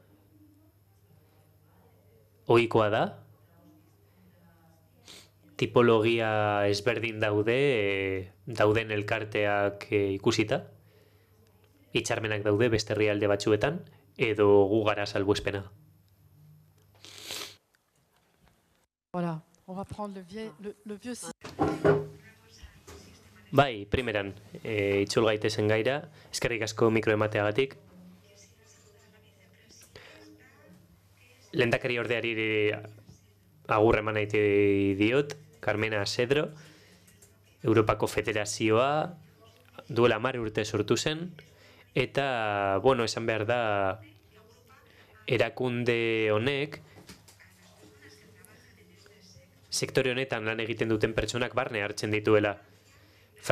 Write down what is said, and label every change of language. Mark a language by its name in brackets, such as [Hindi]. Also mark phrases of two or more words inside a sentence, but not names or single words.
[Basque] Ohikoa da, tipologia ezberdin dauden elkarteak ikusita, hitzarmenak daude beste herrialde batzuetan, edo gu gara salbuespena. [French] Voilà, on va prendre le vieux [Basque] Bai, primeran, itzul gaitezen gaira, eskerrik asko mikro emateagatik. Lehendakari ordeari agur eman nahi diot, Carmena Cedro, Europako Federazioa, duela 10 urte sortu zen, eta, esan behar da, erakunde honek, sektore honetan lan egiten duten pertsonak barne hartzen dituela.